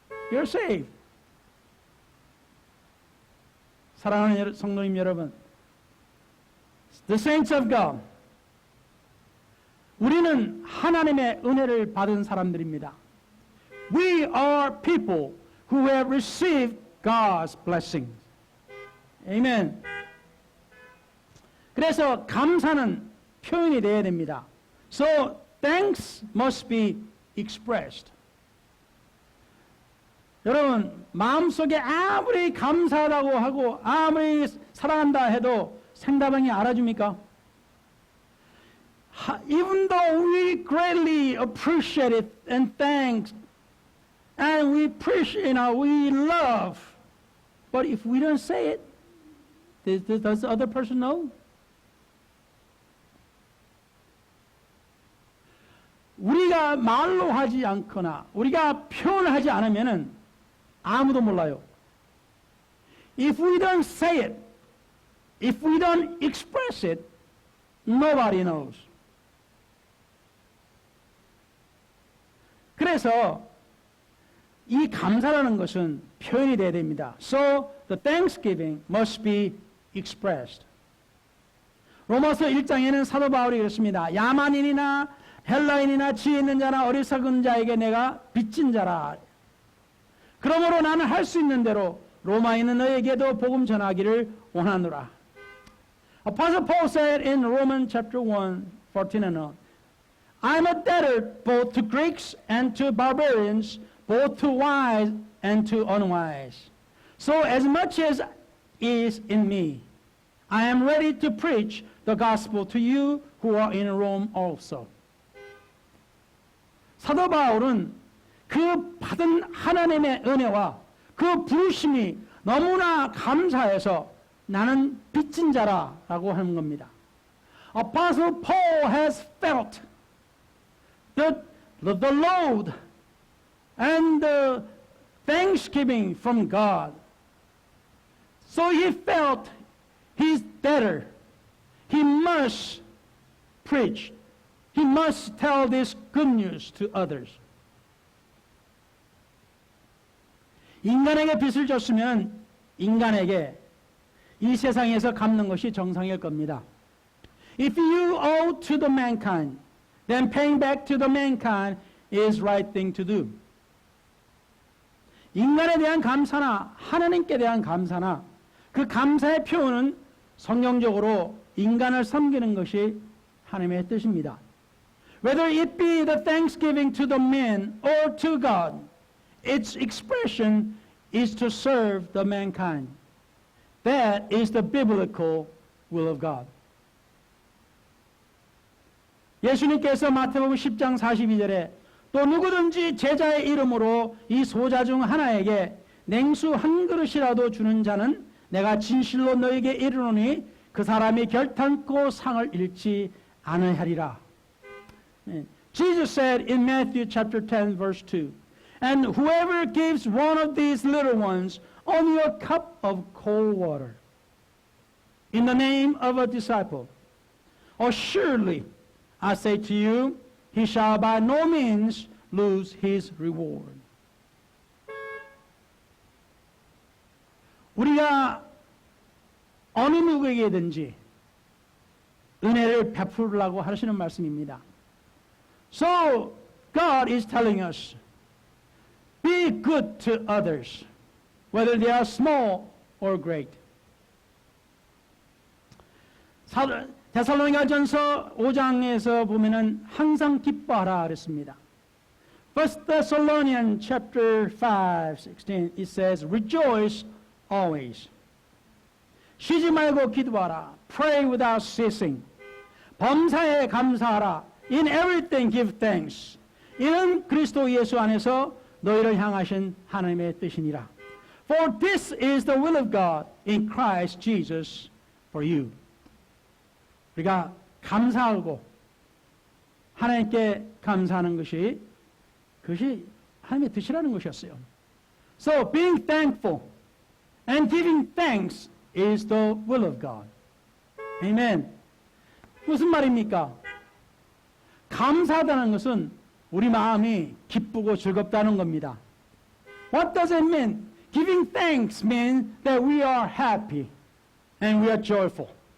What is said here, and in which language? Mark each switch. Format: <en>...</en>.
<en>You're saved.</en> <ko>사랑하는 성도님 여러분,</ko> <en>the saints of God,</en> <ko>우리는 하나님의 은혜를 받은 사람들입니다.</ko> <en>We are people who have received God's blessings. Amen.</en> <ko>그래서 감사는 표현이 되어야 됩니다.</ko> <en>So thanks must be expressed.</en> <ko>여러분, 마음속에 아무리 감사하다고 하고 아무리 사랑한다 해도 상대방이 알아줍니까?</ko> <en>Even though we greatly appreciate it and thanks and we appreciate, we love, but if we don't say it, does the other person know?</en> <ko>우리가 말로 하지 않거나 우리가 표현하지 않으면은 아무도 몰라요.</ko> <en>If we don't say it, if we don't express it, nobody knows.</en> <ko>그래서 이 감사라는 것은 표현이 되어야 됩니다.</ko> <en>So the thanksgiving must be expressed.</en> <ko>로마서 1장에는 사도 바울이 그랬습니다. 야만인이나 헬라인이나 지혜 있는 자나 어리석은 자에게 내가 빚진 자라. 그러므로 나는 할 수 있는 대로 로마에 있는 너에게도 복음 전하기를 원하노라.</ko> <en>Apostle Paul said in Romans chapter 1, 14 and on, I'm a debtor both to Greeks and to barbarians, both to wise and to unwise. So as much as is in me, I am ready to preach the gospel to you who are in Rome also.</en> <ko>사도 바울은 그 받은 하나님의 은혜와 그 부르심이 너무나 감사해서 나는 빚진 자라라고 하는 겁니다.</ko> <en>Apostle Paul has felt the load and the thanksgiving from God. So he felt he's debtor. He must preach. He must tell this good news to others.</en> <ko>인간에게 빚을 줬으면 인간에게 이 세상에서 갚는 것이 정상일 겁니다.</ko> <en>If you owe to the mankind, then paying back to the mankind is right thing to do.</en> <ko>인간에 대한 감사나 하나님께 대한 감사나 그 감사의 표현은 성경적으로 인간을 섬기는 것이 하나님의 뜻입니다.</ko> <en>Whether it be the thanksgiving to the man or to God, its expression is to serve the mankind. That is the biblical will of God.</en> <ko>예수님께서 마태복음 10장 42절에 또 누구든지 제자의 이름으로 이 소자 중 하나에게 냉수 한 그릇이라도 주는 자는 내가 진실로 너에게 이르노니 그 사람이 결탄코 상을 잃지 않으리라.</ko> <en>Jesus said in Matthew chapter 10 verse 2, and whoever gives one of these little ones only a cup of cold water in the name of a disciple, assuredly I say to you, he shall by no means lose his reward.</en> <ko>우리가 어느 누구에게든지 은혜를 베풀으라고 하시는 말씀입니다.</ko> <en>So God is telling us, be good to others, whether they are small or great.</en> <ko>데살로니가전서 5장에서 보면은 항상 기뻐하라 그랬습니다.</ko> <en>1 Thessalonians chapter 5, 16, it says, rejoice always.</en> <ko>쉬지 말고 기도하라.</ko> <en>Pray without ceasing.</en> <ko>범사에 감사하라.</ko> <en>In everything give thanks.</en> <ko>이는 그리스도 예수 안에서 너희를 향하신 하나님의 뜻이니라.</ko> <en>For this is the will of God in Christ Jesus for you.</en> <ko>우리가 감사하고 하나님께 감사하는 것이 그것이 하나님의 뜻이라는 것이었어요.</ko> <en>So being thankful and giving thanks is the will of God.</en> <ko>Amen. 무슨 말입니까? 감사하다는 것은 우리 마음이 기쁘고 즐겁다는 겁니다.</ko> <en>What does it mean? Giving thanks means that we are happy and we are joyful.</en>